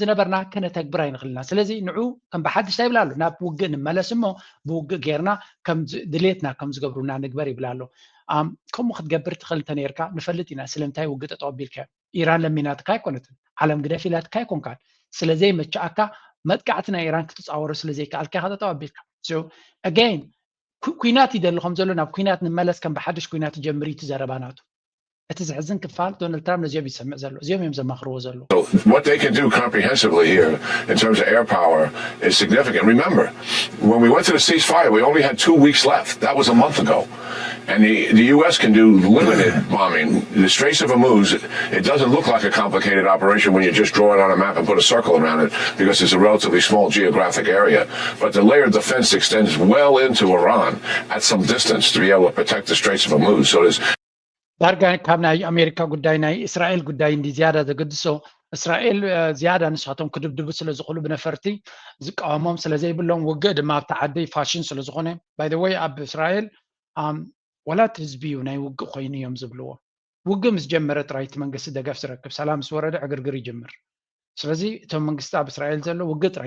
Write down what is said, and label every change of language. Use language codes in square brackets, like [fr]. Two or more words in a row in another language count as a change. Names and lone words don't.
[ti] ዝነበርና ከነተግብር ኣይንኽእልና ስለዚ ንዑ ከም ብሓድሽ ይብላ ኣሎ ናብ ውግእ ንመለስ እሞ ብውግእ ጌርና ከም ድሌትና ከም ዝገብሩና ንግበር ይብላ ኣሎ ከምኡ ክትገብር ትኽእል እንተነርካ ንፈልጥ ኢና ስለምንታይ ውግእ ጠጠው ኣቢልካ ኢራን ለሚናትካ ኣይኮነትን ዓለም ግደፍ ኢላትካ ኣይኮንካን ስለዘይ መቻእካ መጥቃዕቲ ናይ ኢራን ክትፃወሩ ስለዘይከኣልካ ኢኻ ጠጠው ኣቢልካ [en] so again [ti] ኩናት ይደልኹም ዘሎ ናብ ኩናት ንመለስ ከም ብሓድሽ ኩናት ጀምሪ ትዘረባናቱ እቲ ዝሕዝን ክፋል ዶናልድ ትራምፕ ነዚኦም ይሰምዕ ዘሎ እዚኦም እዮም ዘማኽርዎ ዘሎ [en] What they can do comprehensively here in terms of air power is significant. Remember, when we went to the ceasefire, we only had 2 weeks left. That was a month ago. And the U.S. can do limited bombing. The Straits of Hormuz, it doesn't look like a complicated operation when you just draw it on a map and put a circle around it because it's a relatively small geographic area. But the layered defense extends well into Iran at some distance to be able to protect the Straits of Hormuz. So there's [ti] ዳርጋ ካብ ናይ ኣሜሪካ ጉዳይ ናይ እስራኤል ጉዳይ እንዲ ዝያዳ ዘገድሶ እስራኤል ዝያዳ ንሳቶም ክድብድቡ ስለ ዝኽእሉ ብነፈርቲ ዝቃወሞም ስለ ዘይብሎም ውግእ ድማ ኣብቲ ዓዲ ፋሽን ስለ ዝኾነ [en] by the way [ti] ኣብ እስራኤል ወላት ህዝቢ እዩ ናይ ውግእ ኮይኑ እዮም ዝብልዎ ውግእ ምስ ጀመረ ጥራይቲ መንግስቲ ደገፍ ዝረክብ ሰላም ምስ ወረደ ዕግርግር ይጅምር ስለዚ እቶም መንግስቲ ኣብ እስራኤል ዘሎ ውግእ ጥራይ